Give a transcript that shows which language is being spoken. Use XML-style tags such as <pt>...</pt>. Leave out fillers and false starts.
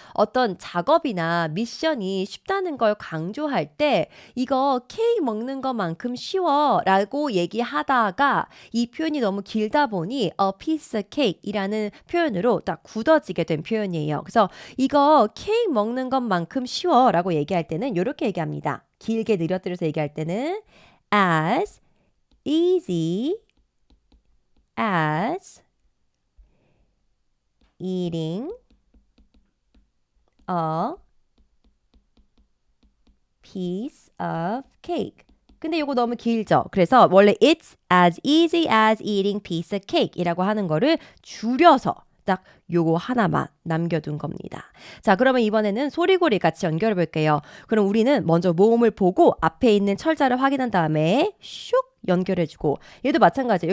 <ko>어떤 작업이나 미션이 쉽다는 걸 강조할 때 이거 케이크 먹는 것만큼 쉬워 라고 얘기하다가 이 표현이 너무 길다 보니 a piece of cake 이라는 표현으로 딱 굳어지게 된 표현이에요. 그래서 이거 케이크 먹는 것만큼 쉬워 라고 얘기할 때는 이렇게 얘기합니다. 길게 늘어뜨려서 얘기할 때는</ko> <en>as easy as eating a piece of cake.</en> <ko>근데 이거 너무 길죠? 그래서 원래</ko> <en>it's as easy as eating piece of cake</en> <ko>이라고 하는 거를 줄여서 딱 요거 하나만 남겨둔 겁니다. 자, 그러면 이번에는 소리고리 같이 연결해 볼게요. 그럼 우리는 먼저 모음을 보고 앞에 있는 철자를 확인한 다음에 슉 연결해주고 얘도 마찬가지예요.</ko>